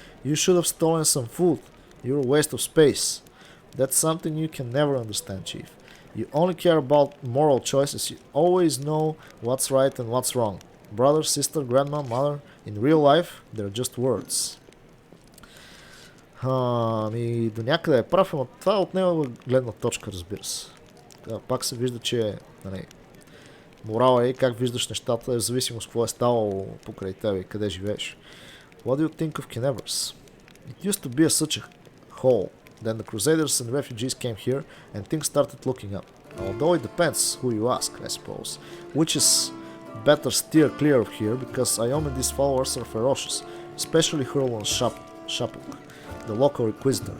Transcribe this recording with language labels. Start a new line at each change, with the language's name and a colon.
English: You should have stolen some food. You're a waste of space. That's something you can never understand, Chief. You only care about moral choices. You always know what's right and what's wrong. Brother, sister, grandma, mother. In real life, they're just words.
Bulgarian: Ами до някъде е прав, но това е от негова гледна точка, разбира се. Пак се вижда, че морала и как виждаш нещата е в зависимост какво е ставало покрай тебе и къде живееш.
English: What do you think of Canavers? It used to be such a hole. Then the Crusaders and refugees came here and things started looking up. Although it depends who you ask, I suppose. Which is better steer clear of here because Ayom and his followers are ferocious, especially Hurlon Shapuk, the local inquisitor.